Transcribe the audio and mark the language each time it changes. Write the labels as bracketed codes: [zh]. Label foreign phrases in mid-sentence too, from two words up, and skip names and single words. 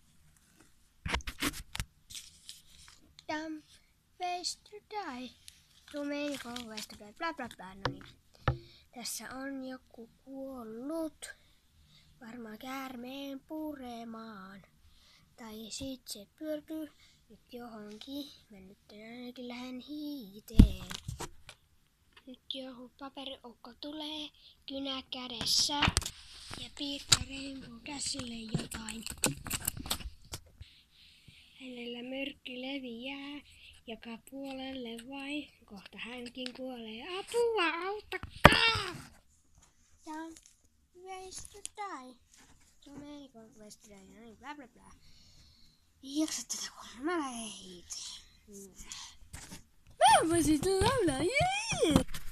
[en] Jump Ways to Die. So many ways to die. Bla bla bla. [fi] No niin. Tässä on joku kuollut. Varmaan käärmeen puremaan. Tai sit se pyörtyy nyt johonkin. Mä nyt ainakin lähden hiiteen. Nyt joku paperiukko tulee kynä kädessä. Ja piirtää Rainbow käsille jotain. Hänellä myrkky leviää joka puolelle vai. Kohta hänkin kuolee. Apua, auttakaa! [en] Jump Ways to Die. So many ways to die. [fi] Noin, bla bla bla. Jaksa tätä kuulla. Mä lähden hiiteen. Mä voisin laulaa.